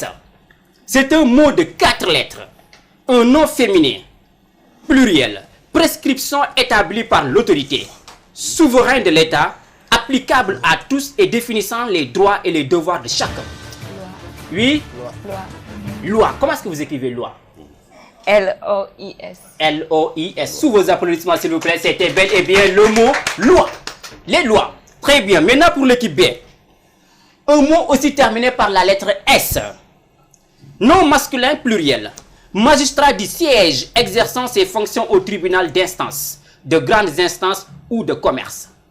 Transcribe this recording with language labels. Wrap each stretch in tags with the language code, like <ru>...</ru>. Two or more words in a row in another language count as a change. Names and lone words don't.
<fr>C'est un mot de 4 lettres. Un nom féminin, pluriel, prescription établie par l'autorité, souverain de l'État, applicable à tous et définissant les droits et les devoirs de chacun. Oui? Loi. Comment est-ce que vous écrivez loi? L-O-I-S. L-O-I-S. Sous vos applaudissements, s'il vous plaît, c'était bel et bien le mot loi. Les lois. Très bien. Maintenant pour l'équipe B. Un mot aussi terminé par la lettre S. Nom masculin pluriel. Magistrat du siège exerçant ses fonctions au tribunal d'instance, de grandes instances ou de commerce.</fr>